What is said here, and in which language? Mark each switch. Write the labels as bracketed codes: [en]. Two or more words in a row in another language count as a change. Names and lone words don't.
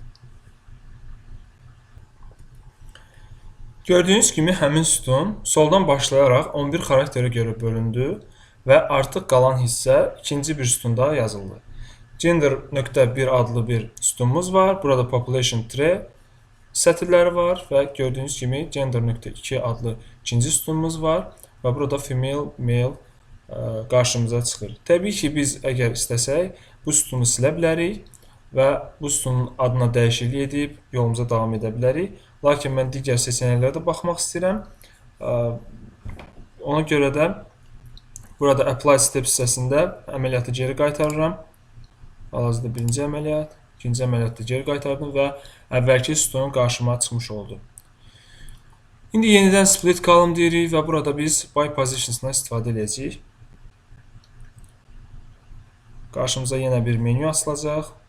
[az] Gördüyünüz kimi həmin sütun soldan başlayaraq 11 xarakterə görə bölündü və artıq qalan hissə ikinci bir sütunda yazıldı. Gender.1 adlı bir sütunumuz var. Burada [en] population tree [az] sətirləri var və gördüyünüz kimi gender.2 adlı ikinci sütunumuz var və burada [en] female, male [az] qarşımıza çıxır. Təbii ki, biz əgər istəsək, bu sütunu silə bilərik və bu sütunun adına dəyişiklik edib yolumuza davam edə bilərik. Lakin mən digər seçənəklərə də baxmaq istəyirəm. Ona görə də burada [en] apply step [az] hissəsində əməliyyatı geri qaytarıram. Hal-hazırda birinci əməliyyat, ikinci əməliyyatda geri qaytardım və əvvəlki sütunun qarşıma çıxmış oldu. İndi yenidən [en] split column [az] deyirik və burada biz [en] by positions'dan [az] istifadə edəcəyik. Qarşımıza yenə bir menyu açılacaq.